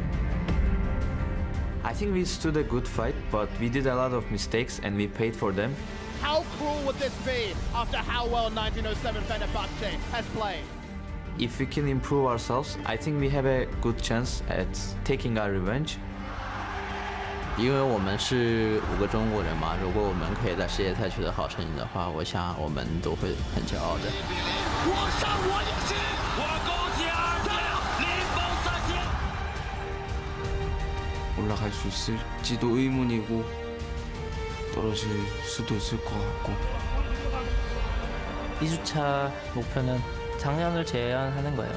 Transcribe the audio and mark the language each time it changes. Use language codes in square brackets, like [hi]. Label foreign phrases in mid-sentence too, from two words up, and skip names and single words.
[en] I think we stood a good fight, but we did a lot of mistakes and we paid for them. How cruel would this be after how well 1907 Fenerbahce has played? If we can improve ourselves, I think we have a good chance at taking our revenge. [zh] 因为我们是5个中国人嘛，如果我们可以在世界赛取得好成绩的话，我想我们都会很骄傲的。我上我也是，我恭喜2队零封3剑。 [ko] 올라갈 수 있을지도 의문이고 떨어질 수도 있을 것 같고. 2주차 목표는 작년을 재현하는 거예요.